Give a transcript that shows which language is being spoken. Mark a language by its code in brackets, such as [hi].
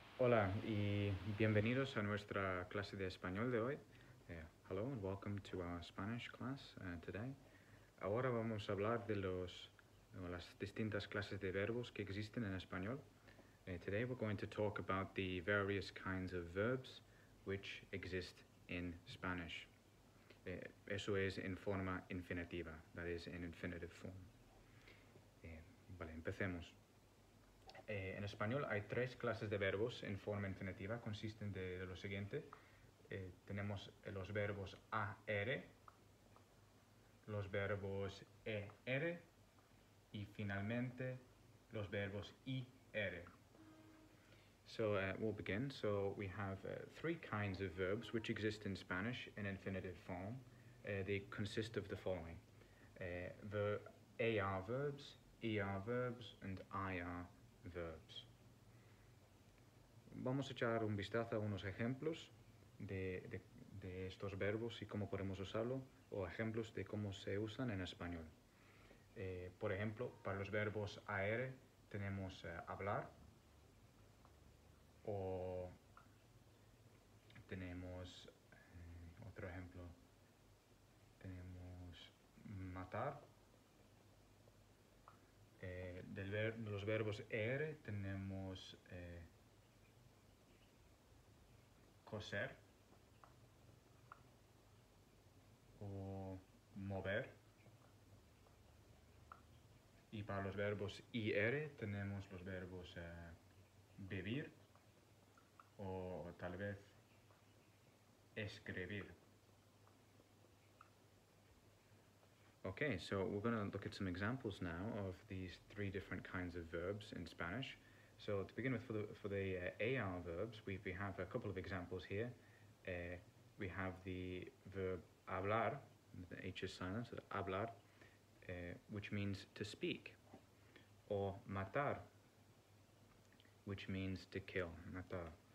[es] Hola y bienvenidos a nuestra clase de español de hoy. [en] Hello and welcome to our Spanish class today. [es] Ahora vamos a hablar de las distintas clases de verbos que existen en español. [en] Today we're going to talk about the various kinds of verbs which exist in Spanish. [es] Eso es en forma infinitiva, [en] that is in infinitive form. [es] Vale, empecemos. En español hay tres clases de verbos en forma infinitiva, consisten de lo siguiente. Tenemos los verbos AR, los verbos ER y finalmente los verbos IR. [en] So we'll begin. So we have three kinds of verbs which exist in Spanish in infinitive form. They consist of the following. AR verbs, ER verbs and IR verbs. [es] Vamos a echar un vistazo a unos ejemplos de estos verbos y cómo podemos usarlo, o ejemplos de cómo se usan en español. Por ejemplo, para los verbos AR tenemos hablar, o tenemos, otro ejemplo, tenemos matar. De los verbos ER tenemos coser o mover. Y para los verbos IR tenemos los verbos vivir o tal vez escribir. [en] Okay, so we're going to look at some examples now of these three different kinds of verbs in Spanish. So to begin with, for the AR verbs, we have a couple of examples here. We have the verb hablar, the H is silent, so hablar, which means to speak, or matar, which means to kill, matar.